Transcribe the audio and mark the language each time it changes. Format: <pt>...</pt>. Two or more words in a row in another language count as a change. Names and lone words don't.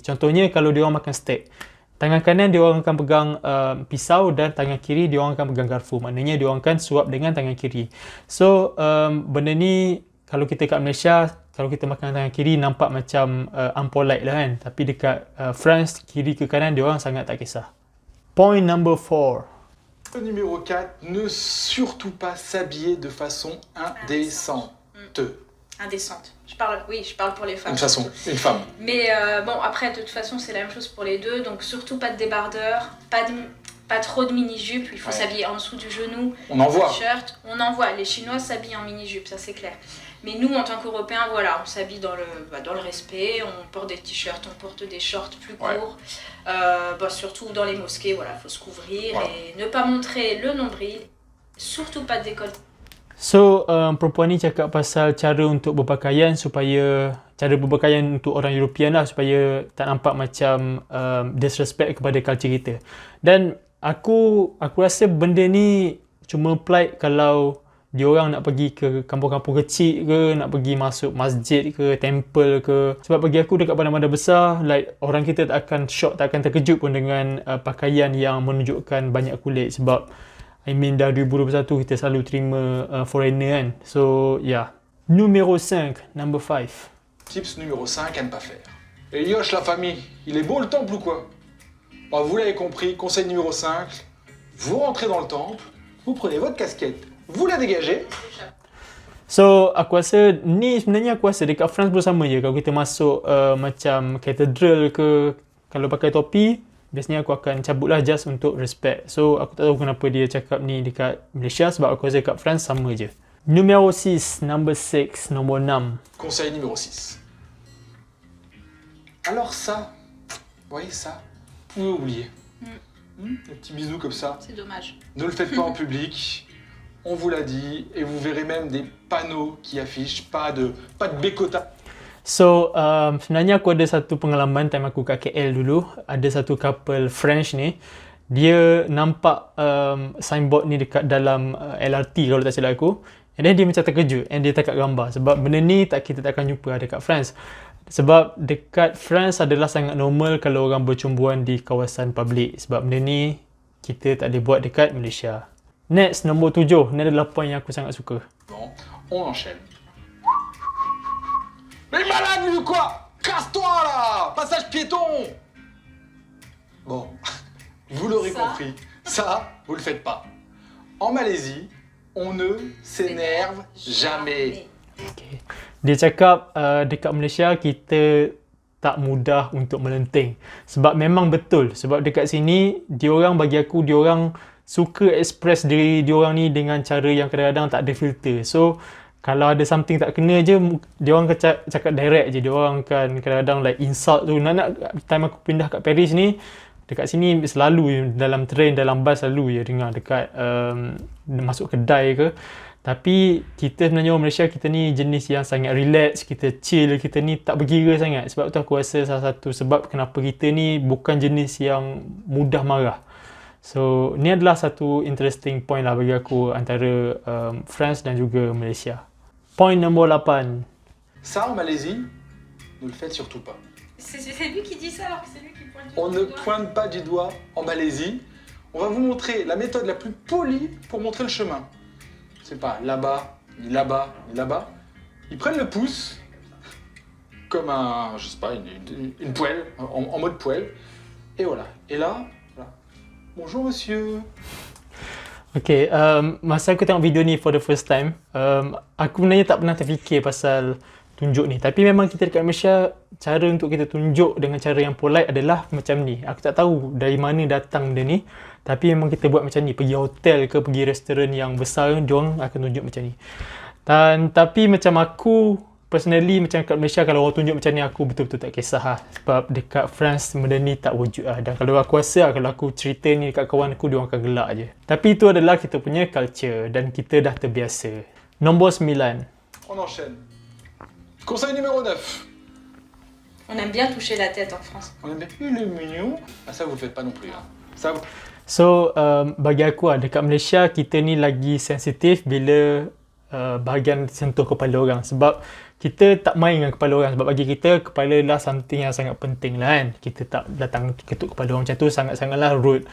<ms>Contohnya kalau dia orang makan steak, tangan kanan dia orang akan pegang pisau dan tangan kiri dia orang akan pegang garpu. Maknanya dia orang akan suap dengan tangan kiri. So benda ni kalau kita kat Malaysia, kalau kita makan tangan kiri nampak macam unpolite lah kan. Tapi dekat France, kiri ke kanan dia orang sangat tak kisah.</ms> <en>Point number 4.</en> <fr>Numéro 4, ne surtout pas s'habiller de façon indécente. Indécente. Je parle pour les femmes. Une façon, surtout. une femme. Mais bon, après, de toute façon, c'est la même chose pour les deux. Donc surtout pas de débardeur, pas trop de mini-jupe. Il faut s'habiller en dessous du genou. On en voit. T-shirt. On en voit. Les Chinois s'habillent en mini-jupe, ça c'est clair. Mais nous, en tant qu'Européens, voilà, on s'habille dans le respect. On porte des t-shirts, on porte des shorts plus courts. Surtout dans les mosquées, voilà, faut se couvrir et ne pas montrer le nombril. Surtout pas de décolleté.</fr> <ms>So, perempuan ni cakap pasal cara untuk berpakaian cara berpakaian untuk orang European lah supaya tak nampak macam disrespect kepada culture kita. Dan aku rasa benda ni cuma apply kalau diorang nak pergi ke kampung-kampung kecil ke, nak pergi masuk masjid ke, temple ke. Sebab bagi aku dekat bandar-bandar besar, like orang kita tak akan shock, tak akan terkejut pun dengan pakaian yang menunjukkan banyak kulit. Sebab</ms> <en>I mean</en> <ms>dah 2021 kita selalu terima foreigner kan.</ms> <en>So yeah.</en> <fr>Numéro 5,</fr> <en>number 5.</en> <fr>Tips numéro 5 à ne pas faire. Et Yosh, la famille, il est beau le temple ou quoi? Bah, vous l'avez compris, conseil numéro 5, vous rentrez dans le temple, vous prenez votre casquette, vous la dégagez.</fr> <ms>So, aku rasa ni sebenarnya aku rasa dekat France pun sama je. Kalau kita masuk macam katedral ke, kalau pakai topi, biasanya aku akan cabutlah just untuk respect. So, aku tak tahu kenapa dia cakap ni dekat Malaysia sebab aku rasa dekat France sama je.</ms> <fr>Numéro 6,</fr> <en>number 6,</en> <ms>nombor 6.</ms> <fr>Conseil numéro 6. Alors ça, vous voyez ça, vous pouvez oublier. Des petits bisous comme ça. C'est dommage. Ne le faites pas en public. On vous l'a dit, et vous verrez même des panneaux qui affichent pas de bécota.</fr> <ms>So, sebenarnya aku ada satu pengalaman time aku kat KL dulu. Ada satu couple French ni. Dia nampak signboard ni dekat dalam LRT kalau tak silap aku.</ms> <en>And then</en> <ms>dia macam terkejut and dia tak gambar. Sebab benda ni kita tak akan jumpa dekat France. Sebab dekat France adalah sangat normal kalau orang bercumbuan di kawasan public. Sebab benda ni kita tak boleh buat dekat Malaysia. Next, nombor 7. Ni adalah point yang aku sangat suka.</ms> <fr>Bon, on enchaîne. Mais malade lui ou quoi? Casse-toi là! Passage piéton! Bon, vous l'aurez compris, ça, vous le faites pas. En Malaisie, on ne s'énerve jamais.</fr> <ms>Okay. Dia cakap dekat Malaysia kita tak mudah untuk melenting. Sebab memang betul. Sebab dekat sini, diorang bagi aku, diorang suka express diri diorang ni dengan cara yang kadang-kadang tak ada filter. So, kalau ada something tak kena je, diorang cakap direct je. Diorang kan kadang-kadang</ms> <en>like insult</en> <ms>tu. Nak time aku pindah kat Paris ni, dekat sini selalu dalam train, dalam bus selalu je dengar dekat masuk kedai ke. Tapi kita sebenarnya orang Malaysia, kita ni jenis yang sangat relax, kita chill, kita ni tak bergira sangat. Sebab tu aku rasa salah satu sebab kenapa kita ni bukan jenis yang mudah marah. So, ni adalah satu</ms> <en>interesting point</en> <ms>lah bagi aku antara France dan juga Malaysia. Point nombor 8.</ms> <fr>Ça, en Malaisie, ne le faites surtout pas. C'est lui qui dit ça alors que c'est lui qui pointe du On ne doigt. pointe pas du doigt en Malaisie. On va vous montrer la méthode la plus polie pour montrer le chemin. C'est pas là-bas, ni là-bas, ni là-bas. Ils prennent le pouce comme un, je sais pas, une poêle, en mode poêle. Et voilà. Et là, voilà. Bonjour monsieur.</fr> <ms>Okay, masa aku tengok video ni</ms> <en>for the first time,</en> <ms>aku sebenarnya tak pernah terfikir pasal tunjuk ni. Tapi memang kita dekat Malaysia, cara untuk kita tunjuk dengan cara yang polite adalah macam ni. Aku tak tahu dari mana datang dia ni. Tapi memang kita buat macam ni. Pergi hotel ke, pergi restoran yang besar, diorang akan tunjuk macam ni. Tapi macam aku, personally macam kat Malaysia, kalau orang tunjuk macam ni, aku betul-betul tak kisah lah. Sebab dekat France, benda ni tak wujud lah. Dan kalau aku rasa, kalau aku cerita ni dekat kawan aku, diorang akan gelak je. Tapi itu adalah kita punya culture dan kita dah terbiasa. Nombor 9.</ms> <fr>On enchaîne. Conseil numéro 9. On aime bien toucher la tête en France. On aime bien. Il est mignon. Ah, ça, vous le faites pas non plus. Hein. Ça,</fr> <ms>So, bagi aku lah, dekat Malaysia, kita ni lagi sensitif bila bahagian sentuh kepala orang. Sebab kita tak main dengan kepala orang. Sebab bagi kita, kepala lah something yang sangat penting lah kan. Kita tak datang ketuk kepala orang macam tu, sangat-sangatlah rude.</ms>